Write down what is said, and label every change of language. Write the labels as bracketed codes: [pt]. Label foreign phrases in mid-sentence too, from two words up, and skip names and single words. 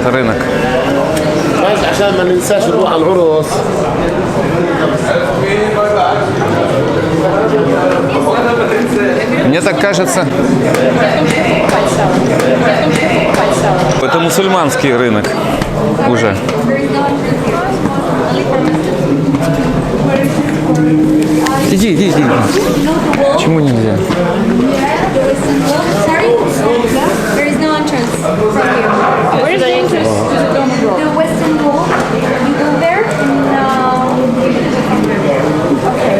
[ru] рынок. [ar] عشان ما ننساش نروح على العرس. [ru] Мне так кажется, это мусульманский рынок уже. Иди. Почему нельзя? [en] There is no entrance from here. Where is the entrance? The western wall. You go there and okay.